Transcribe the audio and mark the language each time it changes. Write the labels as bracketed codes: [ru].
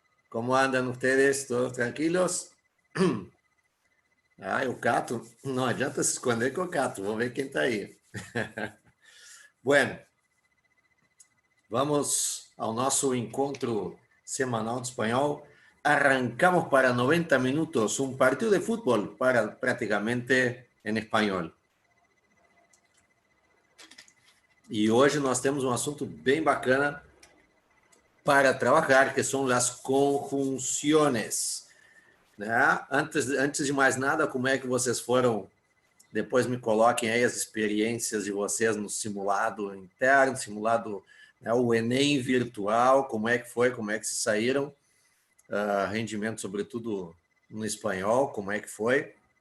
[pt] Como andam vocês? Todos tranquilos? Ah, o Cato, não adianta se esconder com o Cato, vamos ver quem está aí. Bueno, vamos ao nosso encontro semanal de espanhol. [es] Arrancamos para 90 minutos, un partido de fútbol para prácticamente en español. [pt] E hoje nós temos um assunto bem bacana para trabalhar, que são as conjunções. Né? Antes de mais nada, como é que vocês foram? Depois me coloquem aí as experiências de vocês no simulado interno, simulado, né, o Enem virtual, como é que foi, como é que se saíram, rendimento sobretudo no espanhol, como é que foi.